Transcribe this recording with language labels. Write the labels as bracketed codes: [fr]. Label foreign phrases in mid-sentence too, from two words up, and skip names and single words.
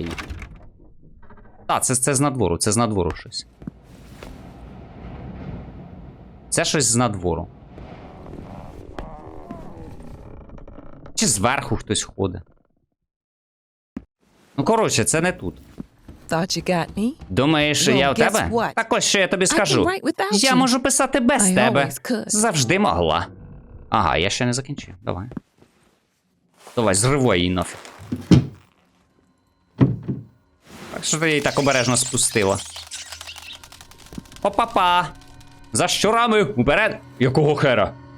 [uk] Так, це з надвору, це з надвору щось. Це щось з надвору. Чи зверху хтось ходить. Ну, коротше, це не тут. [en] Thought you got me? [uk] Думаєш, [en] Well, [uk] я у [en] guess [uk] тебе? [en] what? [uk] Так ось, що я тобі [en] I can [uk] скажу. [en] write without [uk] Я [en] you. [uk] можу писати без [en] I [uk] тебе. [en] always could. [uk] Завжди могла. Ага, я ще не закінчив. Давай. Давай, зривай її нафіг. Так що ти її так обережно спустила. Опа-па! За щурами уперед! Якого хера?